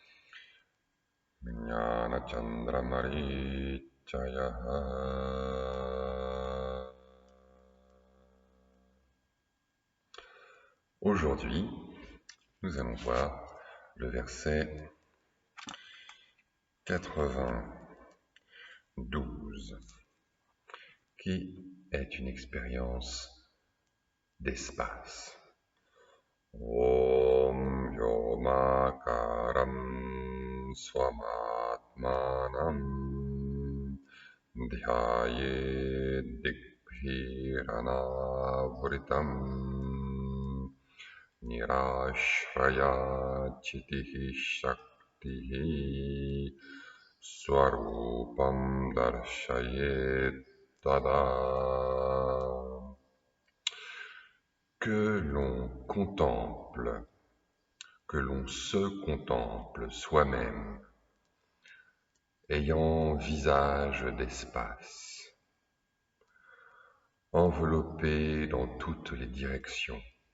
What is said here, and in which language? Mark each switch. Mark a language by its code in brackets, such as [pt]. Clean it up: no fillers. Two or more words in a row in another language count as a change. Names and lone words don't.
[sa] Jnana Chandra Marichayaha. [fr] Aujourd'hui, nous allons voir le verset 92, qui est une expérience d'espace. [sa] Om Vyomakaram Swamatmanam Dhyaye Dikbhiranavritam Nirashraya Chitihi Shaktihi Swarupam Darshayet Tada. [fr] Que l'on contemple, que l'on se contemple soi-même, ayant visage d'espace, enveloppé dans toutes les directions.